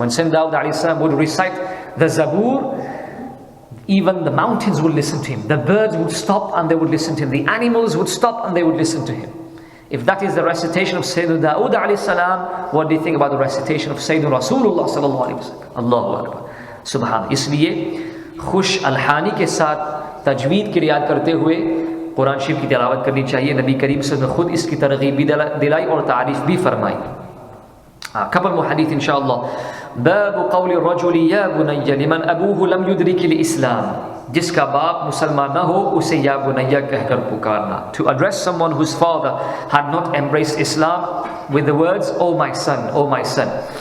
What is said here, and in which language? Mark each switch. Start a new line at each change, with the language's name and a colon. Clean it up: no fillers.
English: When Sayyidina Dawood alayhi salam would recite the Zabur, even the mountains would listen to him. The birds would stop and they would listen to him. The animals would stop and they would listen to him. If that is the recitation of Sayyidina Dawood alayhi salam, what do you think about the recitation of Sayyidina Rasulullah sallallahu alayhi wa sallam? Allahu Akbar. Subhan.
Urdu: Isliye خوش الحانی کے ساتھ تجوید کی رعایت کرتے ہوئے قرآن شریف کی تلاوت کرنی چاہیے. نبی کریم صلی اللہ علیہ وسلم نے خود اس کی ترغیب بھی دلائی اور تعریف بھی فرمائی.
English: couple more hadith inshallah.
Arabic: باب قول الرجل یا بنی لمن ابوہ لم يدرك الاسلام.
Urdu: جس کا باپ مسلمان نہ ہو اسے یا بنیہ کہہ کر پکارنا.
English: To address someone whose father had not embraced Islam with the words, oh my son, oh my son.